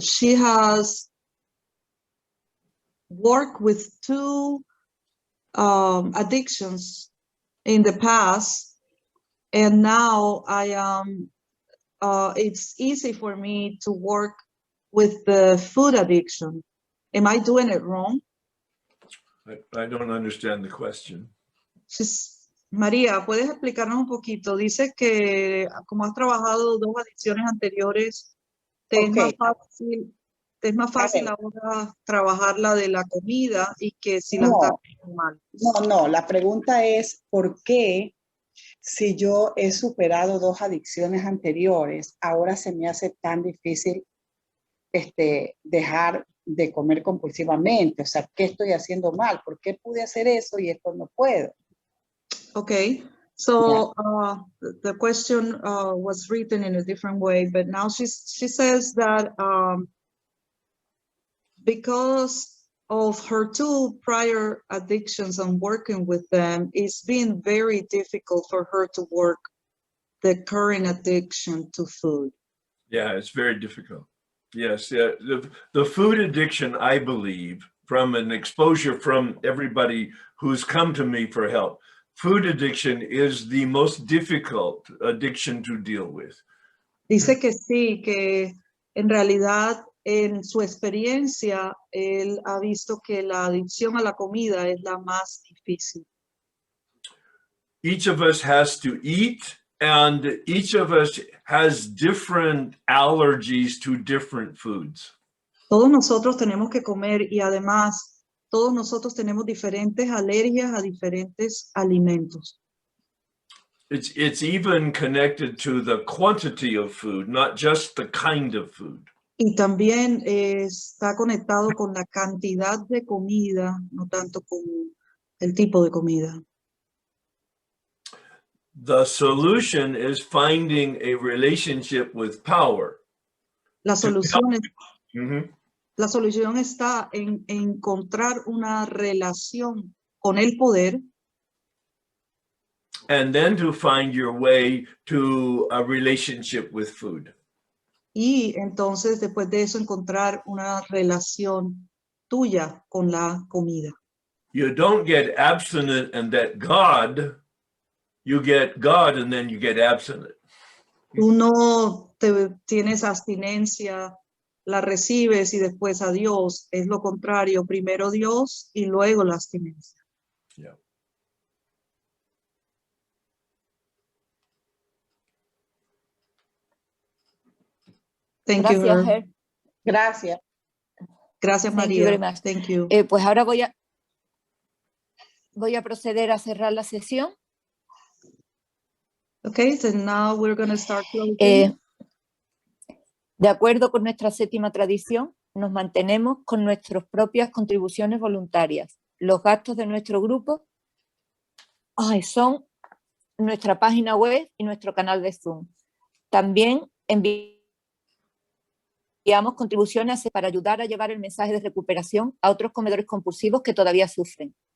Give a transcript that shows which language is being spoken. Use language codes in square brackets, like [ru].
[en] She has worked with 2 addictions in the past, and now I am. It's easy for me to work with the food addiction. Am I doing it wrong? I don't understand the question. [es] María, ¿puedes explicarnos un poquito? Dice que como has trabajado 2 adicciones anteriores, te [en] Okay. [es] es más fácil ahora trabajar la de la comida y que si la No. estás haciendo mal. No, la pregunta es ¿por qué si yo he superado 2 adicciones anteriores, ahora se me hace tan difícil dejar de comer compulsivamente? O sea, ¿qué estoy haciendo mal? ¿Por qué pude hacer eso y esto no puedo? [en] Okay, So the question was written in a different way, but now she says that because of her 2 prior addictions and working with them, it's been very difficult for her to work the current addiction to food. Yeah, it's very difficult. Yes, yeah. The food addiction, I believe, from an exposure from everybody who's come to me for help, food addiction is the most difficult addiction to deal with. [es] Dice que sí, que en realidad en su experiencia él ha visto que la adicción a la comida es la más difícil. [en] Each of us has to eat, and each of us has different allergies to different foods. [es] Todos nosotros tenemos que comer y además todos nosotros tenemos diferentes alergias a diferentes alimentos. [en] It's even connected to the quantity of food, not just the kind of food. [es] Y también está conectado con la cantidad de comida, no tanto con el tipo de comida. [en] The solution is finding a relationship with power. [es] La solución, Mhm. la solución está en encontrar una relación con el poder. [en] And then to find your way to a relationship with food. [es] Y entonces después de eso encontrar una relación tuya con la comida. [en] You don't get abstinent and that God, you get God and then you get abstinent. [es] Tú no tienes abstinencia, la recibes y después a Dios. Es lo contrario, primero Dios y luego la abstinencia. [en] Yeah. Thank [es] Gracias, [en] you, Herb. Herb. [es] Gracias. Gracias, [en] Thank you very [es] María. [en] much. Thank you. [es] Pues ahora voy a proceder a cerrar la sesión. [en] Okay, so now we're going to start closing. [es] De acuerdo con nuestra 7ª tradición, nos mantenemos con nuestras propias contribuciones voluntarias. Los gastos de nuestro grupo son nuestra página web y nuestro canal de Zoom. También enviamos contribuciones para ayudar a llevar el mensaje de recuperación a otros comedores compulsivos que todavía sufren.